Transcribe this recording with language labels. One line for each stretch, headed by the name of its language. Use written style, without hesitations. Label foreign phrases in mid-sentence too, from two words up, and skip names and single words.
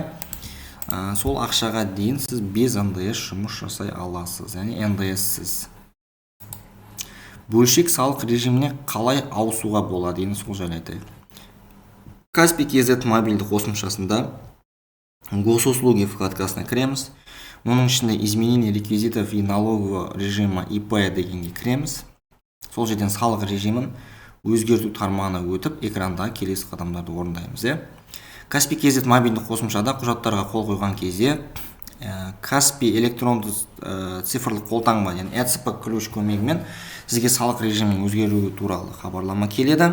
Kazakh: Сол ақшаға дейін сіз
Russian: без НДС
Kazakh: жұмыс жасай аласыз, яғни НДС-сіз. бөлшек салық режиміне қалай ауысуға болады, енді сол жайлы айтайық. Каспий KZ мобильді қосымшасында госуслуги вкладкасына кіреміз. Оның ішінде
Russian: изменение реквизитов и налогового режима ИП
Kazakh: дегенге кіреміз. Сол жерден салық режимін өзгерту тармағына өтіп, экрандағы келесі қадамдарды орындаймыз. Каспий KZ мобильді қосымшада құжаттарға қол қойған кезде Каспий электронды цифрлық қолтаңба, яғни ЭЦП ключ көмегімен сізге салық режимінің өзгеруі туралы хабарлама келеді.